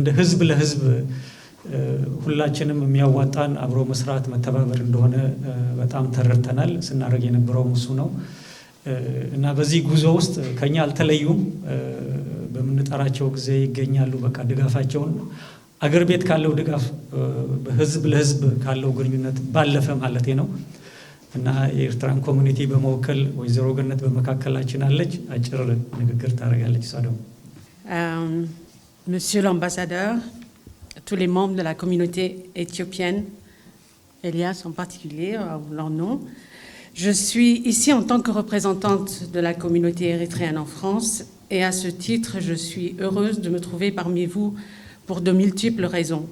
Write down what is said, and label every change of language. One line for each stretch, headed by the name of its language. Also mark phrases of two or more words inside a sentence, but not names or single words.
Amharic: ህዝብ ለህዝብ ሁላችንም የሚያዋጣን አብሮ መስራት መተባበር እንደሆነ በጣም ተረድተናል። ስናደርግ የነበረውም እሱ ነው እና በዚህ ጉዞ ውስጥ ከኛ አልተለዩም። በምንጠራቸው ጊዜ ይገኛሉ። በቃ ድጋፋቸውን አገር ቤት ካለው ድጋፍ ህዝብ ለህዝብ ካለው ግንኙነት ባለፈ ማለት ነው እና የኤርትራን ኮሚኒቲ በመወከል ወይዘሮ ገነት በመካከላችን አለች። አጭር ንግግር ታደርጋለች። እሷ ደግሞ
French: Monsieur l'ambassadeur, tous les membres de la communauté éthiopienne, Elias en particulier, leur nom, je suis ici en tant que représentante de la communauté érythréenne en France et à ce titre, je suis heureuse de me trouver parmi vous pour de multiples raisons.